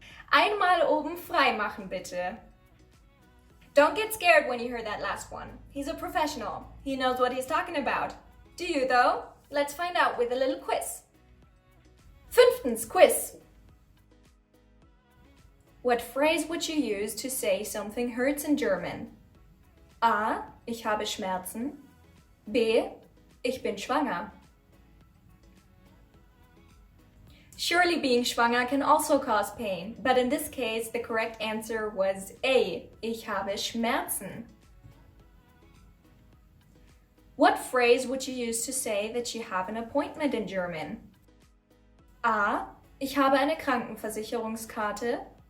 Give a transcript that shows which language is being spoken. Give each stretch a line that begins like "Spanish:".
German: Einmal oben frei machen, bitte.
English: Don't get scared when you hear that last one. He's a professional. He knows what he's talking about. Do you, though? Let's find out with a little quiz. 5. Quiz. What phrase would you use to say something hurts in German?
German: A. Ich habe Schmerzen. B. Ich bin schwanger.
English: Surely being schwanger can also cause pain, but in this case, the correct answer was A.
German: Ich habe Schmerzen.
English: What phrase would you use to say that you have an appointment in German? A.
German: Ich habe eine Krankenversicherungskarte.